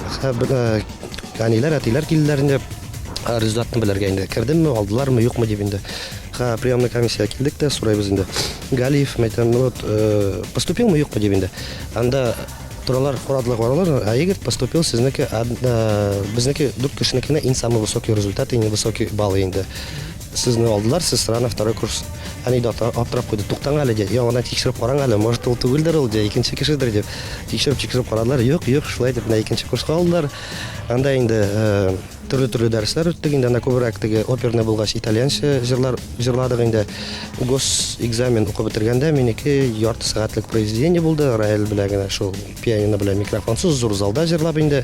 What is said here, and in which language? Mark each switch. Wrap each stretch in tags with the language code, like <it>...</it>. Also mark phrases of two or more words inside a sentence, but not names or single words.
<tt>Әниләр, әтиләр килделәр инде. Результатны белергә инде. Кердемме, алдылармы, юкмы дип инде.</tt> <ru>Приемная комиссия</ru> <tt>килдек тә сорайбыз инде. Галиев мәйтәм, поступилмы, юкмы дип инде. Анда торалар, карадылар, егет поступил, сезнеке, безнеке 4 кешенекенә иң</tt> <ru>самый высокий результат,</ru> <tt>иң высокий баллы инде. Сезне алдылар, сез</tt> <ru>сразу на второй курс.</ru> <tt>Они аптырап куйды, туктаң әле ди. Яңадан тикшереп караң әле, может ул түгелдер ул ди, икенче кешедер дип. Тикшереп карадылар. Юк, шулай дип, икенче курска алдылар. Анда инде төрле дәресләр үттек инде, анда күбрәк теге оперный булгач итальянча җырладык инде.</tt> <ru>Гос экзамен</ru> <tt>укып бетергәндә минеке ярты сәгатьлек произведение булды, Раэль белән генә шул пианино белән микрофонсыз зур залда җырлап инде.</tt>